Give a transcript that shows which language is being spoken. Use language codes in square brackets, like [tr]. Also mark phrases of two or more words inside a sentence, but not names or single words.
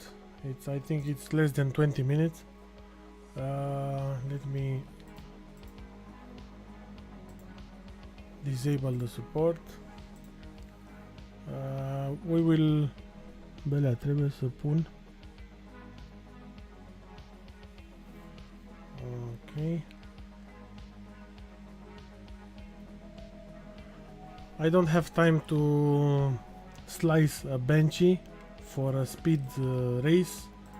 [en] I think it's less than 20 minutes. Let me disable the support. We will [ro] Belea, trebuie să pun. [en] Okay. I don't have time to slice a benchy for a speed race.